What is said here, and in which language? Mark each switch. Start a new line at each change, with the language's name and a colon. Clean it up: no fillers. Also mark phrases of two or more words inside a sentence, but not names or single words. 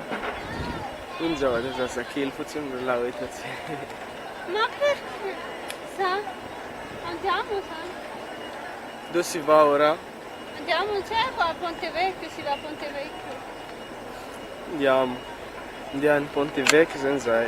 Malagasy: Io ny zavatra zazakely fotsiny lalao eto aty.
Italian: Ma perché? Sa? Andiamo, sa? Dove si va ora? Andiamo, c'è qua a Ponte Vecchio, si va a Ponte Vecchio.
Malagasy: Andiamo any Ponte Vecchio zany zahay.